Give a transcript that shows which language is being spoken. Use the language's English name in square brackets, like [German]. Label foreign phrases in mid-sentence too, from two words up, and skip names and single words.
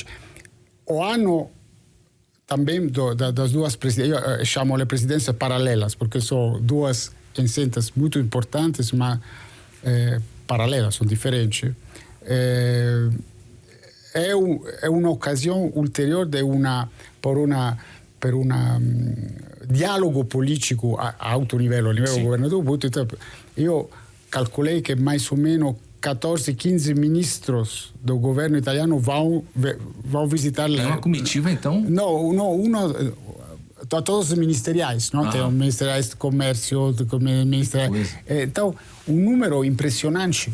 [Portuguese] O ano também das duas presidências, eu chamo de presidências paralelas, porque são duas incentas muito importantes, mas paralelas, são diferentes. É uma ocasião ulterior [Italian] per un dialogo politico a alto livello, a livello governativo. [Portuguese] Então, eu calculei que mais ou menos 14, 15 ministros do governo italiano vão visitar... É uma comitiva, então? Não, todos os ministeriais, não? Tem ministeriais de comércio, então, um número impressionante.